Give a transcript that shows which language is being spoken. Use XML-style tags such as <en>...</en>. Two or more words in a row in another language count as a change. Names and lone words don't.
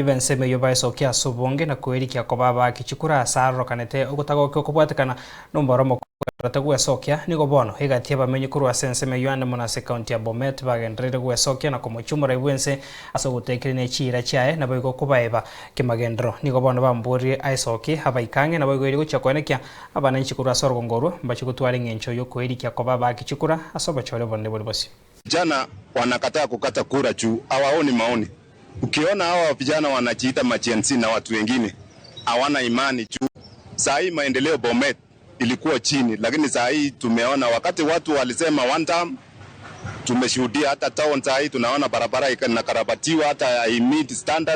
<guz>b'ensemo yo baesokia subonge na kwerikia kobaba kichikura asaro kanete ogutagoke okubwatekana nomboromo rata gwesokia nigo bono igatie abamenyi kurwa senseme yo ande monase county ya Bomet bagendrere gwesokia na komochumura ibwense aso gutekerene chira chae na boigo kubaeba kimagendro nigo bono bamburie aisoki abaikange na boigo iri guchakwenekia abana nchikura sorgo ngoro mbachigutwara ngencho yo kwerikia kobaba kichikura aso bachore bonne bose.</guz> <sw>Vijana wanakataa kukata kura juu hawaoni maoni. Ukiona hawa vijana wanajiita machensi na watu wengine hawana imani juu. Saa hii maendeleo Bomet ilikuwa chini, lakini saa hii tumeona wakati watu walisema</sw> <en>one time,</en> <sw>tumeshuhudia hata town saa hii tunaona barabara inakarabatiwa hata</sw> <en>meet standard.</en>